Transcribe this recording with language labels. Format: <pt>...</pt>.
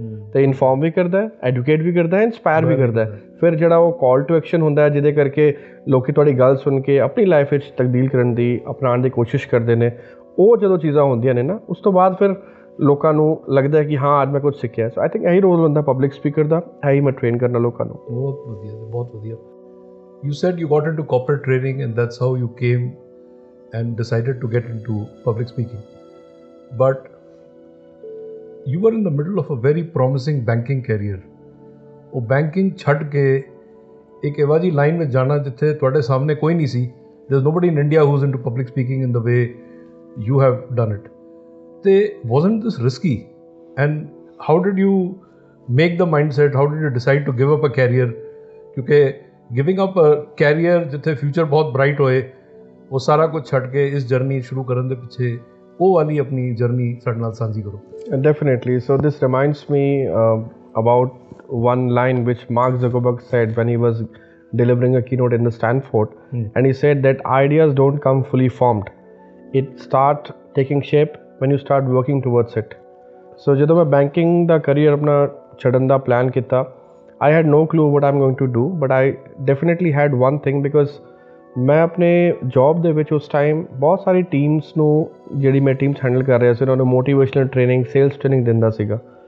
<pa>ਅਤੇ ਇਨਫੋਰਮ ਵੀ ਕਰਦਾ, ਐਡੂਕੇਟ ਵੀ ਕਰਦਾ, ਇੰਸਪਾਇਰ ਵੀ ਕਰਦਾ। ਫਿਰ ਜਿਹੜਾ ਉਹ ਕਾਲ ਟੂ ਐਕਸ਼ਨ ਹੁੰਦਾ ਜਿਹਦੇ ਕਰਕੇ ਲੋਕ ਤੁਹਾਡੀ ਗੱਲ ਸੁਣ ਕੇ ਆਪਣੀ ਲਾਈਫ ਵਿੱਚ ਤਬਦੀਲ ਕਰਨ ਦੀ ਅਪਣਾਉਣ ਦੀ ਕੋਸ਼ਿਸ਼ ਕਰਦੇ ਨੇ, ਉਹ ਜਦੋਂ ਚੀਜ਼ਾਂ ਹੁੰਦੀਆਂ ਨੇ ਨਾ, ਉਸ ਤੋਂ ਬਾਅਦ ਫਿਰ ਲੋਕਾਂ ਨੂੰ ਲੱਗਦਾ ਕਿ ਹਾਂ ਅੱਜ ਮੈਂ ਕੁਝ ਸਿੱਖਿਆ।</pa> <en>so I think</en> <pa>ਇਹੀ ਰੋਲ ਹੁੰਦਾ ਪਬਲਿਕ ਸਪੀਕਰ ਦਾ, ਇਹੀ ਮੈਂ ਟ੍ਰੇਨ ਕਰਨਾ ਲੋਕਾਂ ਨੂੰ। ਬਹੁਤ ਵਧੀਆ, ਬਹੁਤ ਵਧੀਆ।</pa> <en>You said you got into corporate training and that's how you came and decided to get into public speaking. But you were in the middle of a very promising banking career.</en> <pa>ਉਹ banking ਛੱਡ ਕੇ ਇੱਕ ਇਹੋ ਜਿਹੀ line ਵਿੱਚ ਜਾਣਾ ਜਿੱਥੇ ਤੁਹਾਡੇ ਸਾਹਮਣੇ ਕੋਈ ਨਹੀਂ ਸੀ।</pa> <en>There's nobody in India who's into public speaking in the way you have done it. ਤੇ wasn't this risky? And how did you make the mindset? How did you decide to give up a career?</en> <pa>ਕਿਉਂਕਿ</pa> <en>giving up career</en> <pa>ਜਿੱਥੇ future ਬਹੁਤ bright ਹੋਏ, ਉਹ ਸਾਰਾ ਕੁਝ ਛੱਡ ਕੇ ਇਸ ਜਰਨੀ ਸ਼ੁਰੂ ਕਰਨ ਦੇ ਪਿੱਛੇ ਉਹ ਵਾਲੀ ਆਪਣੀ ਜਰਨੀ ਸਾਡੇ ਨਾਲ ਸਾਂਝੀ ਕਰੋ।</pa> <en>Definitely. So this reminds me about one line which Mark Zuckerberg said when he was delivering a keynote in the Stanford, and he said that ideas don't come fully formed. It start taking shape when you start working towards it.</en> <pa>So ਜਦੋਂ ਮੈਂ banking ਦਾ career ਆਪਣਾ ਛੱਡਣ ਦਾ plan ਕੀਤਾ,</pa> <en>I had no clue what I'm going to do, but I definitely had one thing, because</en> <pa>ਮੈਂ ਆਪਣੇ job ਦੇ ਵਿੱਚ ਉਸ ਟਾਈਮ ਬਹੁਤ ਸਾਰੀ ਟੀਮਸ ਨੂੰ, ਜਿਹੜੀ ਮੈਂ ਟੀਮਸ ਹੈਂਡਲ ਕਰ ਰਿਹਾ ਸੀ, ਉਹਨਾਂ ਨੂੰ ਮੋਟੀਵੇਸ਼ਨਲ ਟ੍ਰੇਨਿੰਗ, ਸੇਲਸ ਟ੍ਰੇਨਿੰਗ ਦਿੰਦਾ ਸੀਗਾ।</pa>